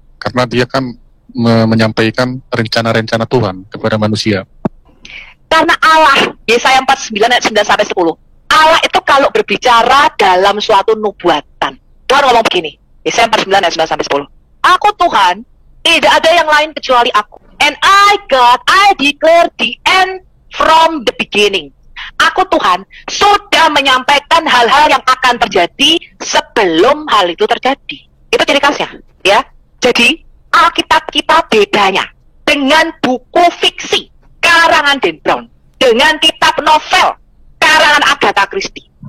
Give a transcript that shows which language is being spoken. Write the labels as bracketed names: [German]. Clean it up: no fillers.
[Indonesian] Karena dia kan menyampaikan rencana-rencana Tuhan kepada manusia. Karena Allah, Yesaya 49 ayat 9 sampai 10. Allah itu kalau berbicara dalam suatu nubuatan, Tuhan ngomong begini, Yesaya 49 ayat 9 sampai 10. Aku Tuhan, tidak ada yang lain kecuali aku. [English] And God, I declare the end from the beginning. [Indonesian] Aku Tuhan sudah menyampaikan hal-hal yang akan terjadi sebelum hal itu terjadi. Itu ciri khasnya, ya. Jadi Alkitab kita bedanya dengan buku fiksi karangan Dan Brown, dengan kitab novel karangan Agatha Christie.